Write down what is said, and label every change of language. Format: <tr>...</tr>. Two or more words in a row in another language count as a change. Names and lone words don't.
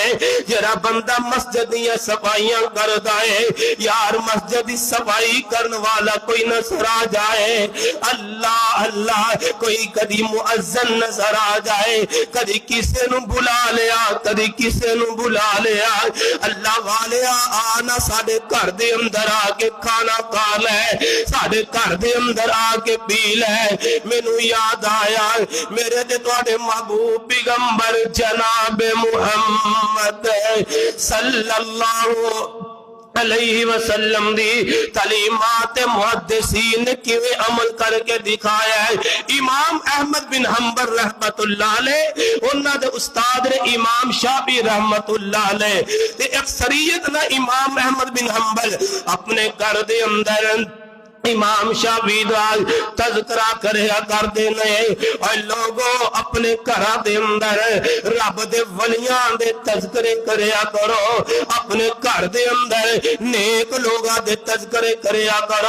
<pa>ذرا بندہ مسجد دیاں صفائیاں کردا ہے، یار مسجد دی صفائی کرن والا کوئی نظر آ جائے، اللہ اللہ کوئی کدی مؤذن نظر آ جائے، کدی کسے نوں بلا لیا، کدی کسے نوں بلا لیا، اللہ والے آنا ساڈے گھر دے اندر آکے کھانا کھا لے، ساڈے گھر دے اندر آکے پی لے. مینوں یاد آیا میرے تے تہاڈے محبوب پیغمبر جناب محمد</pa> <ar>صلى الله عليه وسلم</ar> <pa>دی تعلیمات محدثین نے کیویں عمل کرکے دکھایا ہے. امام احمد بن حنبل</pa> <ar>رحمة الله عليه</ar> <pa>اونہاں دے استاد نے امام شافعی</pa> <ar>رحمة الله عليه</ar> <pa>تے اکثریت نہ امام احمد بن حنبل اپنے گھر دے اندر امام شافعی دا تذکرہ کریا کردے نے. اور لوکو اپنے گھراں دے اندر رب دے ولیاں دے تذکرے کریا کرو، اپنے گھر دے اندر نیک لوکاں دے تذکرے کریا کرو.</pa>